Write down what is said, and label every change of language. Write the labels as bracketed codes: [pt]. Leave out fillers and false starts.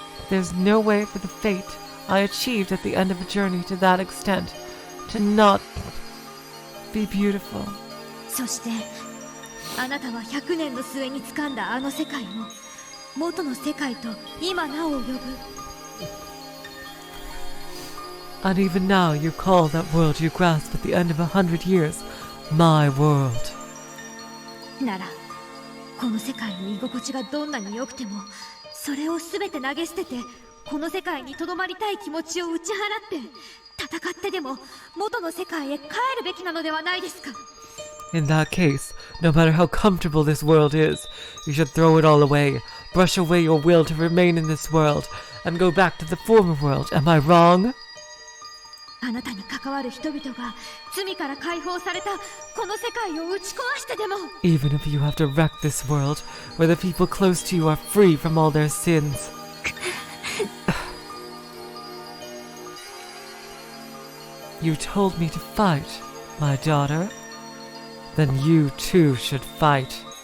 [en] There's no way for the fate I achieved at the end of a journey to that extent to not be beautiful. [ja] そしてあなたは100年の末に掴んだあの世界を元の世界と今なお呼ぶ。 [en] And even now you call that world you grasp at the end of 100 years my world. [ja] ならこの世界の居心地がどんなに良くても、それを全て投げ捨ててこの世界にとどまりたい気持ちを打ち払って戦ってでも元の世界へ帰るべきなのではないですか？ [en] In that case, no matter how comfortable this world is, you should throw it all away, brush away your will to remain in this world, and go back to the former world. Am I wrong? [ja] あなたに関わる人々が罪から解放されたこの世界を打ち壊してでも。 [en] Even if you have to wreck this world, where the people close to you are free from all their sins. You told me to fight, my daughter. Then you too should fight.